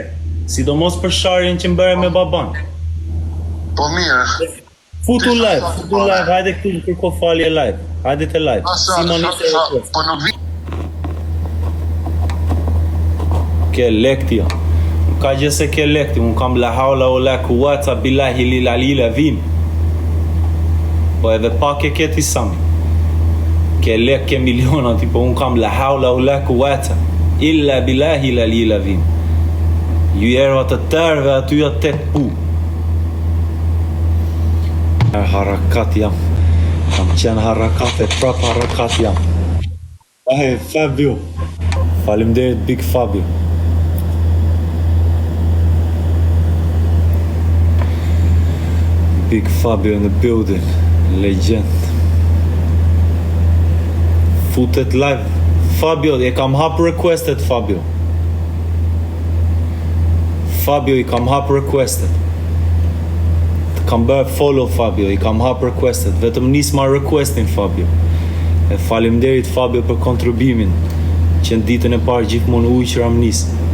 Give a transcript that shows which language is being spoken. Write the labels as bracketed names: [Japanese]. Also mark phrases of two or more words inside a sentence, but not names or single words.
[Albanian] Sidomos për sharjen që mbëre me baban. Po mirë. Futu live, hajde këtu në kërko falje live. Hajde të live. Po nuk vi. Ke lekti, nuk ka gjë se ke lekti, unë kam [Arabic] لا حول و لا قوة بالله العلي العظيم. [Albanian] Po edhe pak e ke ti sami. Ke lek, ke miliona, tipo unë kam [Arabic] لا حول و لا قوة إلا بالله العلي العظيم. [Albanian] Ju erva të tërve aty atë tek pu. Harakat jam. Kam qenë harakat e prap harakat jam. Fabio. Faleminderit Big Fabio. [English] Big Fabio in the building, legend. [Albanian] Futet live. Fabio, e kam hap requested Fabio. Fabio, i kam hap requested. Kam bërë follow Fabio, i kam hap requested. Vetëm nis ma requestin Fabio. E faleminderit Fabio për kontribimin, që në ditën e parë gjithmonë ujë që ram nis.